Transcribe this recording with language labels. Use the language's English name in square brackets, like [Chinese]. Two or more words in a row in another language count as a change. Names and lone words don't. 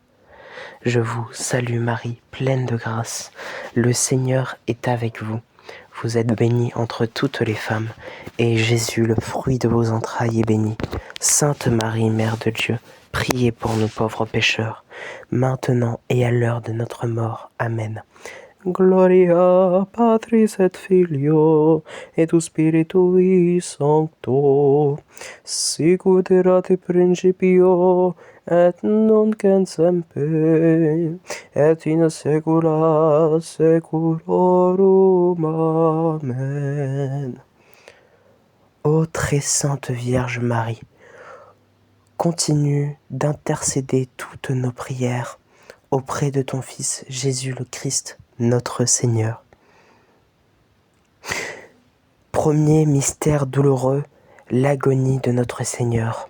[French] Je vous salue Marie, pleine de grâce. Le Seigneur est avec vous. Vous êtes bénie entre toutes les femmes, et Jésus, le fruit de vos entrailles, est béni. Sainte Marie, Mère de Dieu, priez pour nous pauvres pécheurs, maintenant et à l'heure de notre mort. Amen. [Latin] Gloria Patris et Filio et Spiritui Sancto, sicut erat in principio et nunc et semper et in saecula saeculorum. Amen. [French] Ô très sainte Vierge Marie, continue d'intercéder toutes nos prières auprès de ton Fils Jésus le Christ, notre Seigneur. Premier mystère douloureux, l'agonie de notre Seigneur.